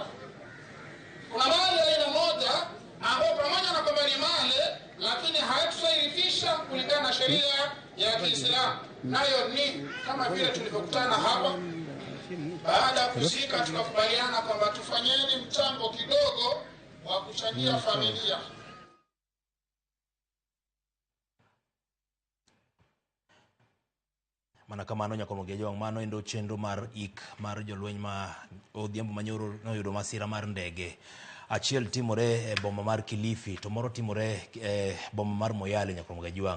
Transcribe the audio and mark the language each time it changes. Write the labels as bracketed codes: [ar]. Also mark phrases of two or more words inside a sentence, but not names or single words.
[sw] Kuna mali aina moja ambayo pamoja na kwamba ni mali lakini haitusaidisha kulingana na sheria ya Kiislamu. Nayo ni kama vile tulivyokutana hapa, baada ya kuzika tukakubaliana kwamba tufanyeni mchango kidogo wa kuchangia familia. [luo] Mana kamano nyakoromogi jowang' mano endo chenro mar ik mar jolweny ma Odhiambo manyoro noyudo masira mar ndege. Achiel timore e boma mar Kilifi, to moro timore e boma mar Moyale nyakoromogi jowang'.